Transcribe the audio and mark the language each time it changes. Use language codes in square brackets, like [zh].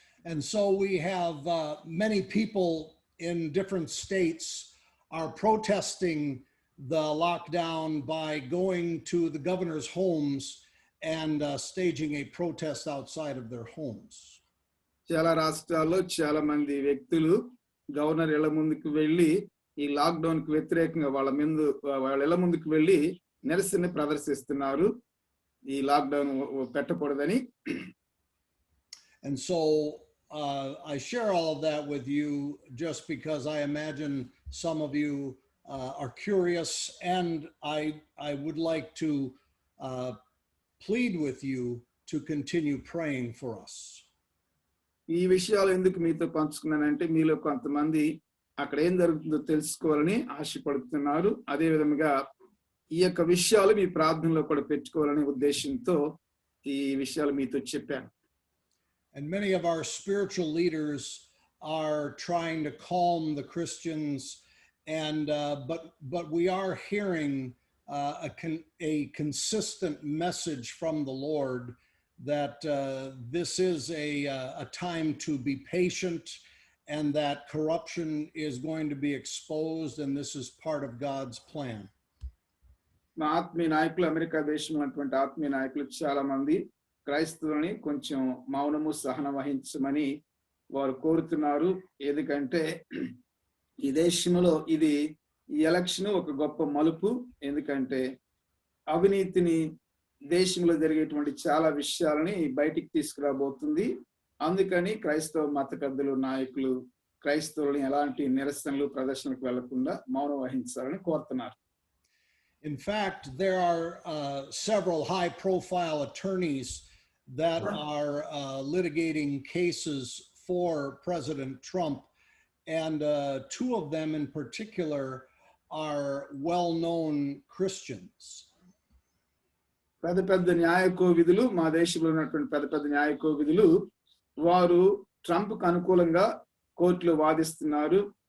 [en] And so we have many people in different states are protesting the lockdown by going to the governor's homes and staging a protest outside of their homes. [te] చాలా రాష్ట్రాల్లో చాలా మంది వ్యక్తులు governor ఇళ్ల ముందుకు వెళ్ళి ఈ lockdown కు వ్యతిరేకంగా వాళ్ళ ఇళ్ల ముందుకు వెళ్ళి నిరసన ప్రదర్శిస్తున్నారు ఈ lockdown పెట్టకూడదని. [en] And so I share all of that with you just because I imagine some of you are curious, and I would like to plead with you to continue praying for us. [te] ఈ విషయాలు ఎందుకు మీతో పంచుకున్నానంటే మీలో కొంతమంది అక్కడ ఏం జరుగుతుందో తెలుసుకోవాలని ఆశపడుతున్నారు. అదే విధంగా ఈ యొక్క విషయాలు మీ ప్రార్థనలో కూడా పెట్టుకోవాలనే ఉద్దేశంతో ఈ విషయాలు మీతో చెప్పాను. [en] And many of our spiritual leaders are trying to calm the Christians, and but we are hearing a consistent message from the Lord that this is a time to be patient, and that corruption is going to be exposed, and this is part of God's plan. [te] మా ఆత్మీయ నాయకులు, America దేశంలో ఉన్నటువంటి ఆత్మీయ నాయకులు చాలా మంది క్రైస్తవులని కొంచెం మౌనము సహనం వహించమని వారు కోరుతున్నారు. ఎందుకంటే ఈ దేశంలో ఇది ఈ ఎలక్షన్ ఒక గొప్ప మలుపు. ఎందుకంటే అవినీతిని దేశంలో జరిగేటువంటి చాలా విషయాలని బయటికి తీసుకురాబోతుంది. అందుకని క్రైస్తవ మత పెద్దలు, నాయకులు క్రైస్తవులని ఎలాంటి నిరసనలు ప్రదర్శనకు వెళ్లకుండా మౌనం వహించాలని కోరుతున్నారు. [en] In fact, there are several high-profile attorneys that are litigating cases for President Trump, and two of them in particular are well-known Christians. [te] పెద్ద న్యాయ కోవిదులు, మా దేశంలో ఉన్నటువంటి పెద్ద న్యాయ కోవిదులు, వారు ట్రంప్కు అనుకూలంగా కోర్టులో వాదిస్తున్నారు.